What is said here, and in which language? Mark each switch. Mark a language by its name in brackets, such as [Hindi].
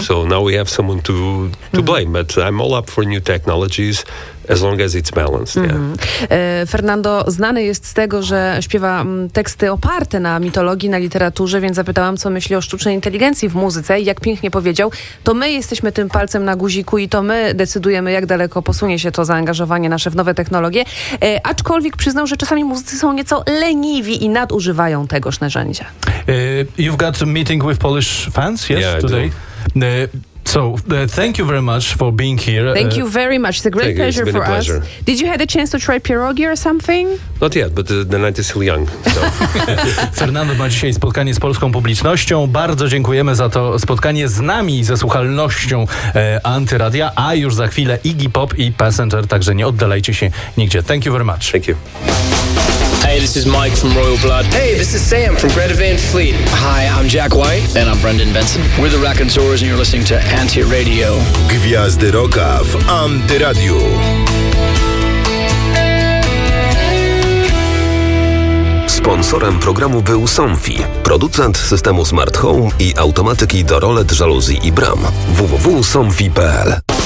[English] So now we have someone to blame, but I'm all up for new technologies as long as it's balanced. [Polish] Fernando znany jest z tego, że śpiewa teksty oparte na mitologii, na literaturze, więc zapytałam, co myśli o sztucznej inteligencji w muzyce i jak pięknie powiedział, to my jesteśmy tym palcem na guziku i to my decydujemy, jak daleko posunie się to zaangażowanie nasze w nowe technologie, aczkolwiek przyznał, że czasami muzycy są nieco leniwi i nadużywają tegoż narzędzia. [English] You've got a meeting with Polish fans, yes, yeah, today? So, thank you very much for being here. Thank you very much. It's a great pleasure for us. Did you have the chance to try pierogi or something? Not yet, but the night is still young. So. [Polish] Fernando ma dzisiaj spotkanie z polską publicznością. Bardzo dziękujemy za to spotkanie z nami, ze słuchalnością Antyradia, a już za chwilę Iggy Pop i Passenger, także nie oddalajcie się nigdzie. [English] Thank you very much. Thank you. Hey, this is Mike from Royal Blood. Hey, this is Sam from Greta Van Fleet. Hi, I'm Jack White. And I'm Brendan Benson. We're the Raconteurs and you're listening to Antiradio. [Polish] Gwiazdy rocka w Antiradio. Sponsorem programu był Somfy, producent systemu Smart Home i automatyki do rolet, żaluzji i bram. www.somfy.pl.